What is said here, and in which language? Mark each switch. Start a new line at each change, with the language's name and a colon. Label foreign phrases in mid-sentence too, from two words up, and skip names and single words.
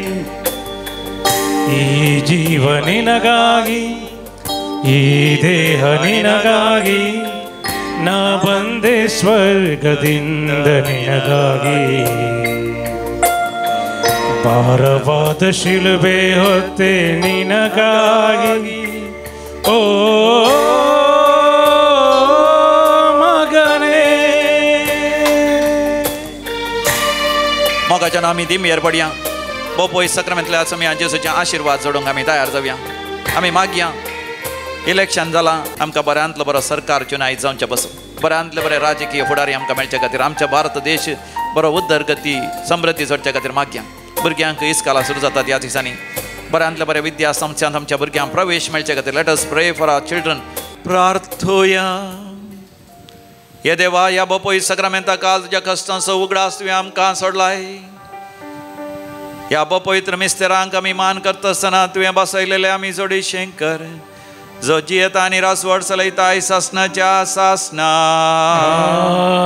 Kannada: ಈ ಜೀವ ನಿನಗಾಗಿ, ಈ ದೇಹ ನಿನಗಾಗಿ, ನಾ ಬಂದೆ ಸ್ವರ್ಗದಿಂದ ನಿನಗಾಗಿ. ಭಾರವಾದ ಶಿಲುಬೆ ಹೊತ್ತೆ ನಿನಗಾಗಿ. ಓ ಮಗನೇ,
Konkani: मोगाच्या आमी दिमयेर पडया. बोपोय सक्रामेंतल्या समयां जेजूचे आशिर्वाद जोडूंक आमी तयार जावया. आमी मागया. इलेक्शन जालां, आमकां बऱ्यांतलो बरो सरकार चुनायत जावचें पासून, बऱ्यांतले बरे राजकीय फुडारी आमकां मेळचे खातीर, आमच्या भारत देश बरो उदरगती समृद्धी जोडचे खातीर मागया. भुरग्यांक इस्कालां सुरू जातात ह्या दिसांनी. बऱ्यांतले बरे विद्या संस्थांत आमच्या भुरग्यांक प्रवेश मेळचे खातीर
English: let us pray for our children.
Konkani: प्रार्थोया. हे देवा, ह्या बोपोय सक्रामेंता काल तुज्या कश्टांचो उगडास तुवें आमकां सोडलाय. ह्या पवित्र मिस्तेरांक आमी मान करता आसतना तुवें बसयलेले आमी जोडीशें कर. जो जियेता आनी रासवड चलयता सासनाच्या सासना.